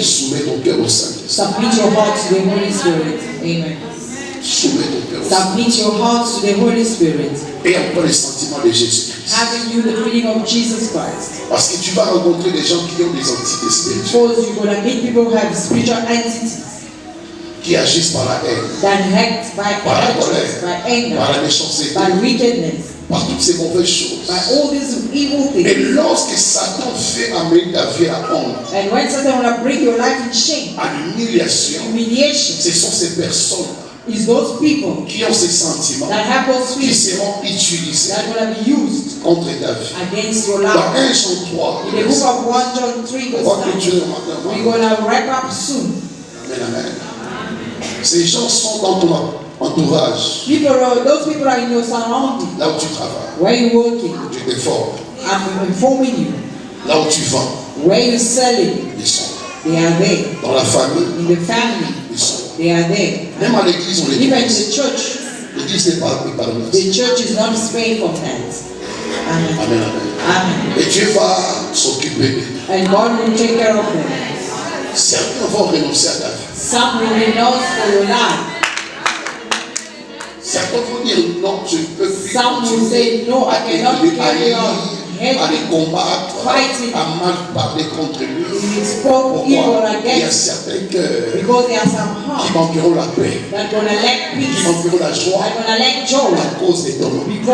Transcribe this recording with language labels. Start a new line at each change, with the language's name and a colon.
French: soumets ton cœur au Saint-Esprit.
English: Submit your heart to the Holy Spirit. Amen.
French: Soumets ton cœur au Saint-Esprit.
English: Submit your heart to the Holy Spirit.
French: Et encore les sentiments de Jésus-Christ.
English: Having you the feeling of Jesus Christ.
French: Parce que tu vas rencontrer des gens qui ont des entités spirituelles.
English: Because you're going to meet people who have spiritual entities.
French: Qui agissent par la haine, par la colère,
English: by anger,
French: par la méchanceté,
English: by wickedness,
French: par toutes ces mauvaises choses.
English: by all these evil things.
French: Et lorsque Satan fait amener ta vie à honte,
English: and when Satan will bring your life in shame,
French: à l'humiliation, ce sont ces personnes
English: is those people
French: qui ont ces sentiments
English: that have those
French: qui seront utilisés
English: that will be used
French: contre ta vie.
English: Against your life.
French: Dans 1 Jean 3,
English: in the book of 1 John 3 verse 9, we're going to wrap up soon. Amen, amen.
French: Ces gens sont dans ton entourage.
English: Those people are in your surrounding.
French: Là où tu travailles.
English: Where you working?
French: Je t'informe.
English: I'm informing you.
French: Là où tu vends.
English: Where you selling?
French: Ils sont là.
English: They are there.
French: Dans la famille.
English: In the family.
French: Ils sont là.
English: They are there.
French: Même à l'église, on les
English: Even in the church.
French: L'église n'est pas épargnée.
English: The church is not spared from that. Amen. Amen, amen.
French: Et Dieu va s'occuper d'eux.
English: And God will take care of them.
French: Certains vont renoncer à ta vie.
English: Some will renounce for your life.
French: Certains vont dire non, je ne peux plus.
English: Some will say no, I cannot carry on.
French: À les combattre, à mal parler contre lui. Pourquoi? Il y a certains cœurs qui manqueront la paix, qui manqueront la joie à cause de ton nom.